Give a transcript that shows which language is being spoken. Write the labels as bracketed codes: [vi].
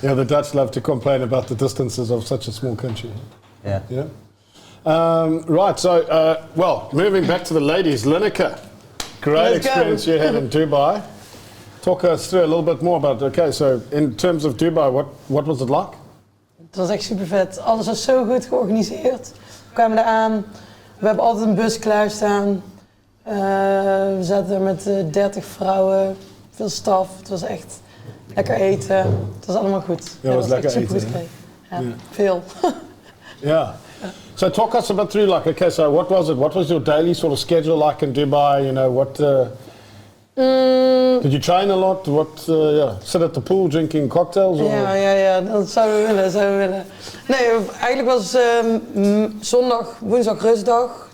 [en] Yeah, the Dutch love to complain about the distances of such a small country. Yeah. Right, so, moving back to the ladies, Linneke, great experience you had in Dubai. Talk us through a little bit more about, so in terms of Dubai, what was it like? [nl] Het was echt super vet. Alles was zo goed georganiseerd. We kwamen daar aan. We hebben altijd een bus klaarstaan. We zaten er met 30 vrouwen, veel staf. Het was echt lekker eten. Het was allemaal goed. Ja, het was lekker super eten. goed veel. [en] Yeah. So talk us about through so what was it? What was your daily sort of schedule like in Dubai? Did you train a lot? Sit at the pool drinking cocktails? Or? [nl] Ja, dat zouden we willen. Nee, eigenlijk was zondag, woensdag rustdag.